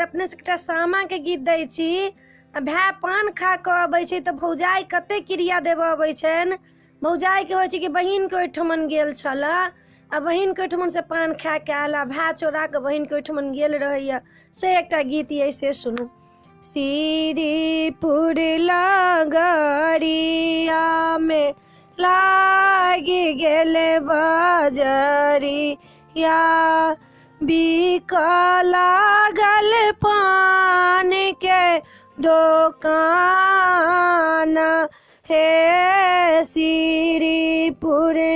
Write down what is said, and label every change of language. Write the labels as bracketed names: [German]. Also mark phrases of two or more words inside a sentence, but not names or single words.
[Maithili] अपने सबटा सामा के गीत दै छी। भाय पान खा के अबै छै तऽ भौजाई कते क्रिया देबऽ अबै छनि। भौजाई के होइ छै कि बहिन के ओहिठमन गेल छला आ बहिन के ओहिठमन से पान खा के आयल आ भाय चोरा के बहिन के ओहिठमन गेल रहैया से एकटा गीत ये से सुनू। श्रीपुर लगरिया में लागी गेल बजरिया बिक लागल पान के दुकान हे श्रीपुर